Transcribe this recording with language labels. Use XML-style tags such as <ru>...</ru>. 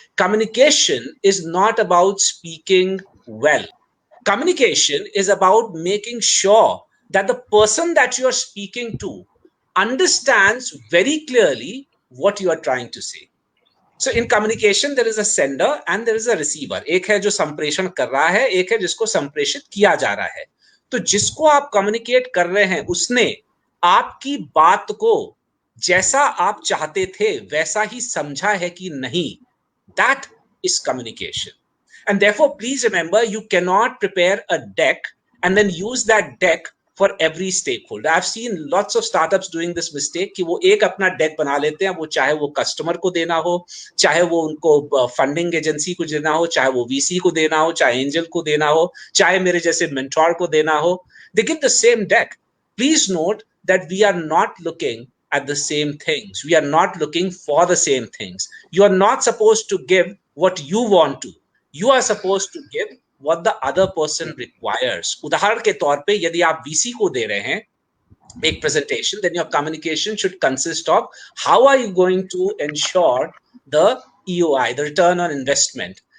<en>Communication is not about speaking well. Communication is about making sure that the person that you are speaking to understands very clearly what you are trying to say. So in communication, there is a sender and there is a receiver.</en> <hi>एक है जो संप्रेषण कर रहा है, एक है जिसको संप्रेषित किया जा रहा है. तो जिसको आप कम्युनिकेट कर रहे हैं, उसने आपकी बात को जैसा आप चाहते थे वैसा ही समझा है कि नहीं.</hi> <en>That is communication. And therefore, please remember, you cannot prepare a deck and then use that deck for every stakeholder. I've seen lots of startups doing this mistake</en> <hi>कि वो एक अपना deck बना लेते हैं, वो चाहे वो customer को देना हो, चाहे वो उनको funding agency को देना हो, चाहे वो VC को देना हो, चाहे angel को देना हो, चाहे मेरे जैसे mentor को देना हो.</hi> <en>They give the same deck. Please note that we are not looking at the same things. We are not looking for the same things. You are not supposed to give what you want to. You are supposed to give what the other person requires.</en> <hi>उदाहरण के तौर पे यदि आप VC को दे रहे हैं एक presentation,</hi> <en>then your communication should consist of how are you going to ensure the EOI, the return on investment?</en>